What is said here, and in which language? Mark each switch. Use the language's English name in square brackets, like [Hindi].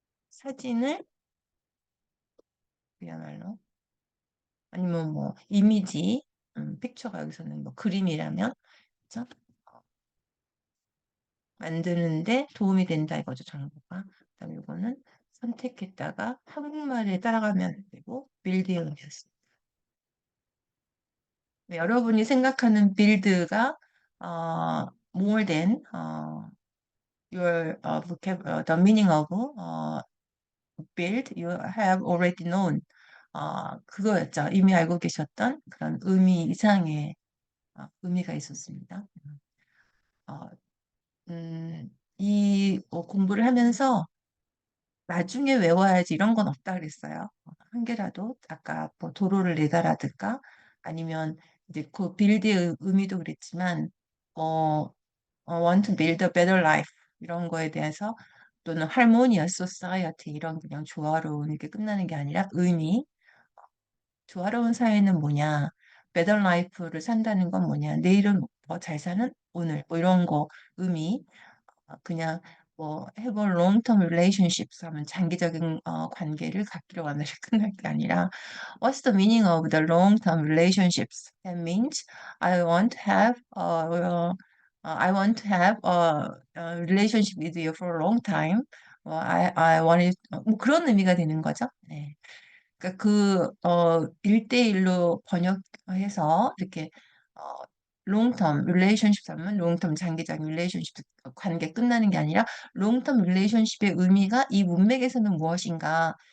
[Korean] 사진을 그야말로 아니면 뭐 이미지 픽처가 여기서는 뭐 그림이라면 그죠? 만드는데 도움이 된다 이거죠, 정보가. 그다음에 이거는 선택했다가 한국말에 따라가면 되고 빌드의 의미였습니다. 네, 여러분이 생각하는 빌드가 [English] more than your the meaning of build you have already known [Korean] 그거였죠. 이미 알고 계셨던 그런 의미 이상의 의미가 있었습니다. 어, 이 공부를 하면서 나중에 외워야지 이런 건 없다 그랬어요. 한 개라도 아까 뭐 도로를 내다라든가 아니면 이제 그 빌드의 의미도 그랬지만 어, [English] want to build a better life [Korean] 이런 거에 대해서 또는 [English] harmonious society [Korean] 이런 그냥 조화로운 이렇게 끝나는 게 아니라 의미 조화로운 사회는 뭐냐 better life를 산다는 건 뭐냐 내일은 더 잘 사는 오늘 뭐 이런 거 의미 그냥 뭐 [English] have a long-term relationships [Korean] 하면 장기적인 관계를 갖기로 하면 끝날 게 아니라 [English] what's the meaning of the long-term relationships? That means I want to have I want to have a relationship with you for a long time. I want it [Korean] 뭐 그런 의미가 되는 거죠. 네. 그러니까 일대일로 번역해서 이렇게 어, 롱텀 릴레이션십 하면 롱텀 장기적인 릴레이션십 관계 끝나는 게 아니라 롱텀 릴레이션십의 의미가 이 문맥에서는 무엇인가?